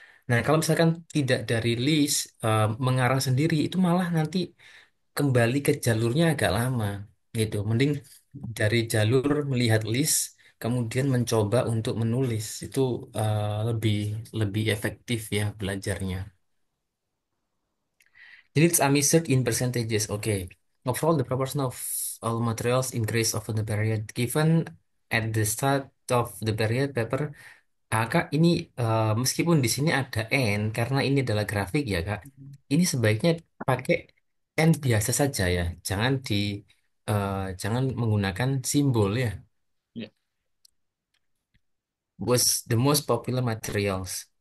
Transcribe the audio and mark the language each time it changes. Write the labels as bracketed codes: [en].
[id] Nah, kalau misalkan tidak dari list mengarang sendiri itu malah nanti kembali ke jalurnya agak lama gitu. Mending dari jalur melihat list kemudian mencoba untuk menulis itu lebih lebih efektif ya belajarnya. [en] Units are measured in percentages. Okay. Overall, the proportion of all materials increase over the period given at the start of the period paper. [id] Kak, ini meskipun di sini ada N karena ini adalah grafik ya, Kak. Ini sebaiknya pakai N biasa saja ya. Jangan menggunakan simbol ya. Ya. [en] Was the most popular materials.